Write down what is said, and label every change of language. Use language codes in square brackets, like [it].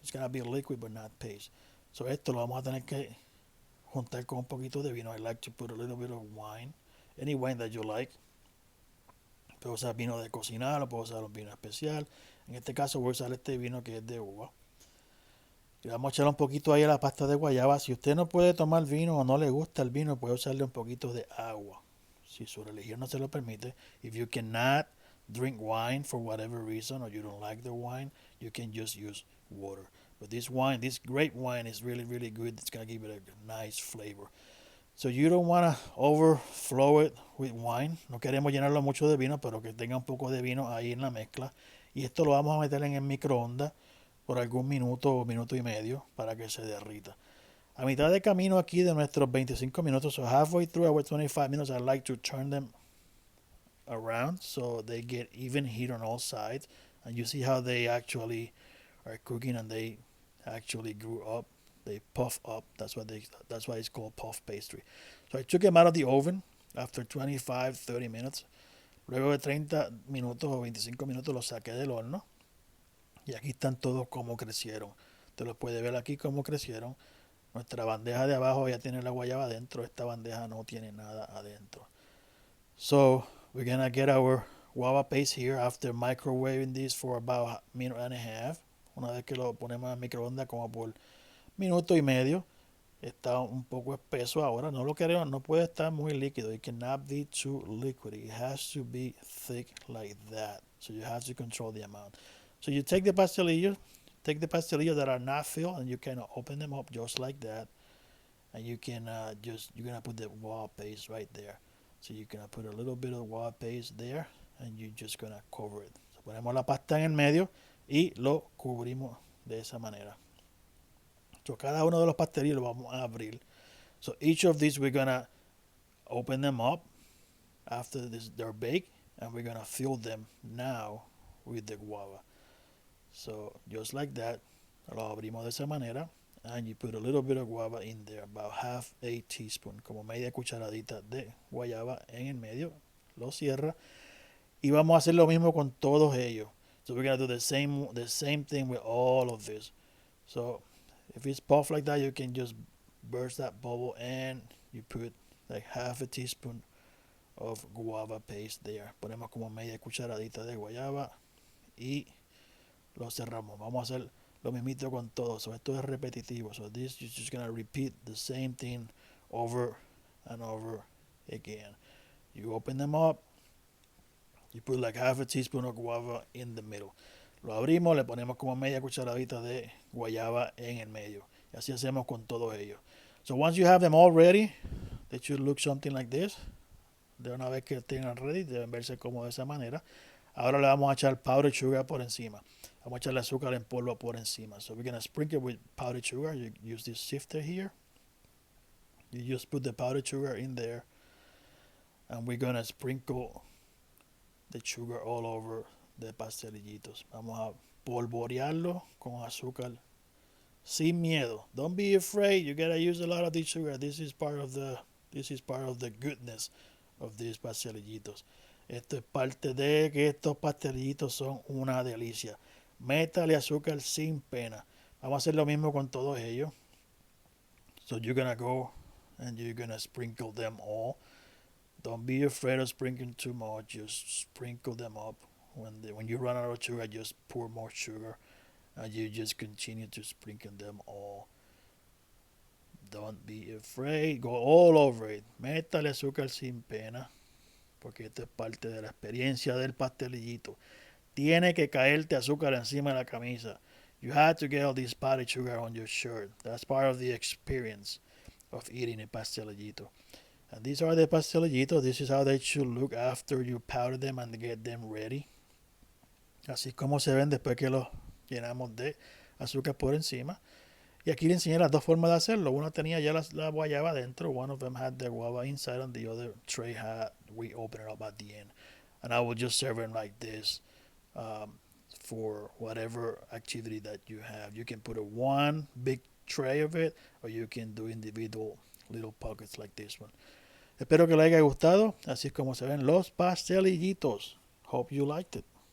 [en] It's gonna be liquid, but not paste. [es] So esto lo vamos a tener que juntar con un poquito de vino. [en] I like to put a little bit of wine, any wine that you like. [es] Puedo usar vino de cocinar o puedo usar un vino especial. En este caso voy a usar este vino que es de uva. Y vamos a echar un poquito ahí a la pasta de guayaba. Si usted no puede tomar vino o no le gusta el vino, puede usarle un poquito de agua. Si su religión no se lo permite. [en] If you cannot drink wine for whatever reason or you don't like the wine, you can just use water. But this wine, this grape wine is really, really good. It's going to give it a nice flavor. So you don't want to overflow it with wine. [es] No queremos llenarlo mucho de vino, pero que tenga un poco de vino ahí en la mezcla. Y esto lo vamos a meter en el microondas por algún minuto o minuto y medio para que se derrita. A mitad de camino aquí de nuestros 25 minutos, [en] so halfway through our 25 minutes, I like to turn them around so they get even heat on all sides. And you see how they actually are cooking and they actually grew up. They puff up. That's why it's called puff pastry. So I took them out of the oven after 25, 30 minutes. [es] Luego de 30 minutos o 25 minutos los saqué del horno. Y aquí están todos como crecieron. Te los puedes ver aquí como crecieron. Nuestra bandeja de abajo ya tiene la guayaba adentro. Esta bandeja no tiene nada adentro. [en] So we're gonna get our guava paste here after microwaving this for about a minute and a half. [es] Una vez que lo ponemos en microondas como por minuto y medio. Está un poco espeso ahora. No lo queremos, no puede estar muy líquido. [en] It cannot be too liquid. It has to be thick like that. So you have to control the amount. So you take the pastelillos that are not filled, and you kind of open them up just like that. And you can you're gonna put the guava paste right there. So you're gonna put a little bit of guava paste there, and you're just gonna cover it. [es] So ponemos la pasta en el medio y lo cubrimos de esa manera. So cada uno de los pastelillos lo vamos a abrir. [en] So each of these we're gonna open them up after they're baked, and we're gonna fill them now with the guava. So just like that, [es] lo abrimos de esa manera, [en] and you put a little bit of guava in there, about half a teaspoon, [es] como media cucharadita de guayaba en el medio. Lo cierra y vamos a hacer lo mismo con todos ellos. [en] So we're gonna do the same thing with all of this. So if it's puffed like that, you can just burst that bubble and you put like half a teaspoon of guava paste there. [es] Ponemos como media cucharadita de guayaba y lo cerramos. Vamos a hacer lo mismito con todo. So esto es repetitivo. [en] So this you're just gonna repeat the same thing over and over again. You open them up. You put like half a teaspoon of guava in the middle. [es] Lo abrimos, le ponemos como media cucharadita de guayaba en el medio. Y así hacemos con todos ellos. [en] So once you have them all ready, they should look something like this. [es] De una vez que tengan ready, deben verse como de esa manera. Ahora le vamos a echar powdered sugar por encima. Vamos a echarle azúcar en polvo por encima. [en] So we're going to sprinkle with powdered sugar. You use this sifter here. You just put the powdered sugar in there. And we're going to sprinkle the sugar all over the pastelillitos. [es] Vamos a polvorearlo con azúcar sin miedo. [en] Don't be afraid. You gotta use a lot of this sugar. This is part of the goodness of these pastelillitos. [es] Esto es parte de que estos pastelillitos son una delicia. Métale azúcar sin pena. Vamos a hacer lo mismo con todos ellos. [en] So you're gonna go and you're gonna sprinkle them all. Don't be afraid of sprinkling too much. Just sprinkle them up. When you run out of sugar, just pour more sugar, and you just continue to sprinkle them all. Don't be afraid. Go all over it. [es] Métale azúcar sin pena, porque esto es parte de la experiencia del pastelillito. Tiene que caerte azúcar encima de la camisa. [en] You had to get all this powdered sugar on your shirt. That's part of the experience of eating a pastelillito. And these are the pastelillitos. This is how they should look after you powder them and get them ready. [es] Así como se ven después que los llenamos de azúcar por encima. Y aquí le enseñé las dos formas de hacerlo. Uno tenía ya la guayaba dentro. [en] One of them had the guava inside and the other tray had, we open it up at the end. and I will just serve them like this, um, for whatever activity that you have. You can put a one big tray of it, or you can do individual little pockets like this one. [es] Espero que les haya gustado. Así es como se ven los pastelillitos. [en] Hope you liked it.